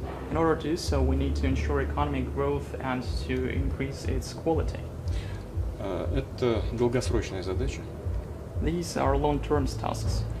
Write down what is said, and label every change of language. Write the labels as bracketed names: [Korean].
[English] In order to do so, we need to ensure economic growth and to increase its quality. [Russian] Это долгосрочная задача. [English] These are long-term tasks.